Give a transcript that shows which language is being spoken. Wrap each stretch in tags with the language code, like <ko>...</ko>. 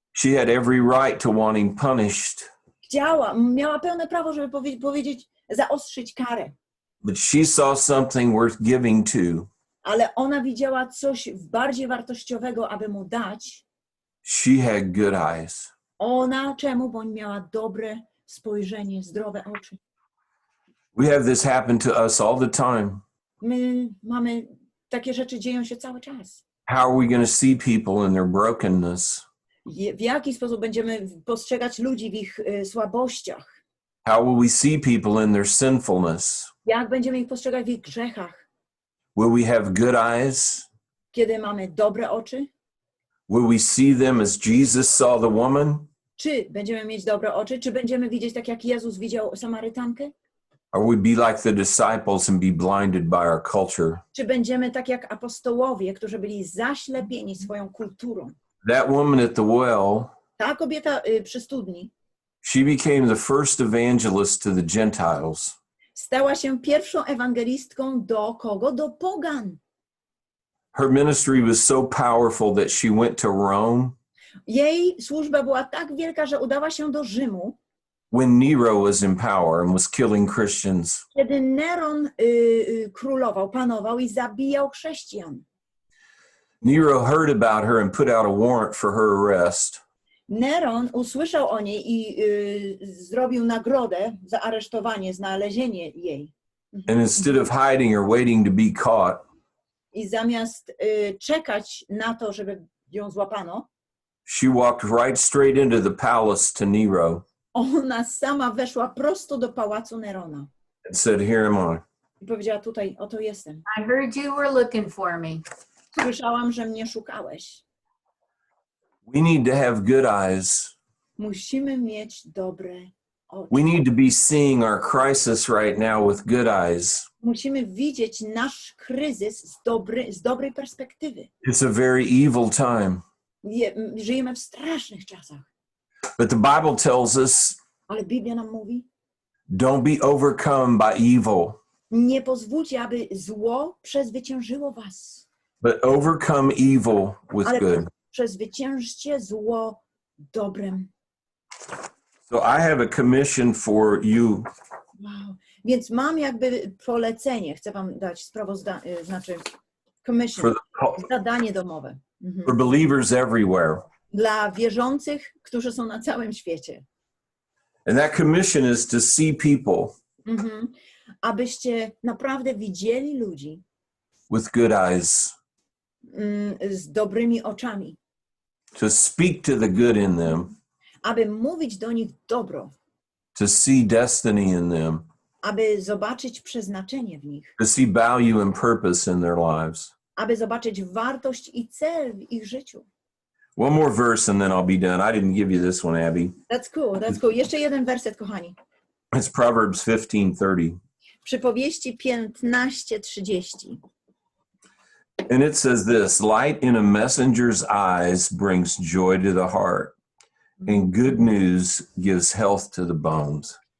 <en>She had every right to want him punished.</en> <pl>Miała pełne prawo, żeby powiedzieć, zaostrzyć karę.</pl> <en>But she saw something worth giving to.</en> <pl>Ale ona widziała coś bardziej wartościowego, aby mu dać.</pl> <en>She had good eyes.</en> <pl>Ona czemu? Bo miała dobre spojrzenie, zdrowe oczy.</pl> <en>We have this happen to us all the time.</en> <pl>My mamy, takie rzeczy dzieją się cały czas.</pl> <en>How are we going to see people in their brokenness?</en> <pl>W jaki sposób będziemy postrzegać ludzi w ich słabościach?</pl> <en>How will we see people in their sinfulness?</en> <pl>Jak będziemy ich postrzegać w ich grzechach?</pl> <en>Will we have good eyes?</en> <pl>Kiedy mamy dobre oczy?</pl> <en>Will we see them as Jesus saw the woman?</en> <pl>Czy będziemy mieć dobre oczy? Czy będziemy widzieć tak, jak Jezus widział Samarytankę?</pl> <en>Or will we be like the disciples and be blinded by our culture?</en> <pl>Czy będziemy tak jak apostołowie, którzy byli zaślepieni swoją kulturą?</pl> <en>That woman at the well,</en> <pl>Ta kobieta przy studni</pl> <en>she became the first evangelist to the Gentiles.</en> <pl>stała się pierwszą ewangelistką do kogo? Do pogan.</pl> <en>Her ministry was so powerful that she went to Rome</en> <pl>Jej służba była tak wielka, że udała się do Rzymu,</pl> <en>when Nero was in power and was killing Christians.</en> <pl>kiedy Neron królował, panował i zabijał chrześcijan.</pl> <en>Nero heard about her and put out a warrant for her arrest.</en> <pl>Neron usłyszał o niej i zrobił nagrodę za aresztowanie, znalezienie jej.</pl> <en>And instead of hiding or waiting to be caught,</en> <pl>I zamiast czekać na to, żeby ją złapano,</pl> <en>she walked right straight into the palace to Nero</en> <pl>ona sama weszła prosto do pałacu Nerona.</pl> <en>and said, "Here am I."</en> <pl>I powiedziała, tutaj, oto jestem.</pl> <en>I heard you were looking for me.</en> <pl>Słyszałam, że mnie szukałeś.</pl> <en>We need to have good eyes.</en> <pl>Musimy mieć dobre oczy.</pl> <en>We need to be seeing our crisis right now with good eyes.</en> <pl>Musimy widzieć nasz kryzys z dobrej perspektywy.</pl> <en>It's a very evil time.</en> <pl>Żyjemy w strasznych czasach.</pl> <en>But the Bible tells us,</en> <pl>Ale Biblia nam mówi,</pl> <en>don't be overcome by evil,</en> <pl>nie pozwólcie, aby zło przezwyciężyło was.</pl> <en>but overcome evil with</en> <pl>Ale</pl> <en>good.</en> <pl>przezwyciężcie zło dobrem.</pl> <en>So I have a commission for you. Wow.</en> <pl>Więc mam jakby polecenie, chcę wam dać sprawozdanie, znaczy commission, zadanie domowe.</pl> <en>For believers everywhere.</en> <pl>Dla wierzących, którzy są na całym świecie.</pl> <en>And that commission is to see people</en> <pl>Abyście naprawdę widzieli ludzi</pl> <en>with good eyes,</en> <pl>z dobrymi oczami.</pl> <en>to speak to the good in them,</en> <pl>Aby mówić do nich dobro.</pl> <en>to see destiny in them,</en> <pl>Aby zobaczyć przeznaczenie w nich.</pl> <en>to see value and purpose in their lives.</en> <pl>Aby zobaczyć wartość i cel w ich życiu.</pl> <en>One more verse and then I'll be done. I didn't give you this one, Abby. That's cool, that's cool.</en> <pl>Jeszcze jeden werset, kochani.</pl> <en>It's Proverbs 15:30.</en> <pl>Przypowieści 15:30.</pl> <en>And it says this, light in a messenger's eyes brings joy to the heart, and good news gives health to the bones.</en>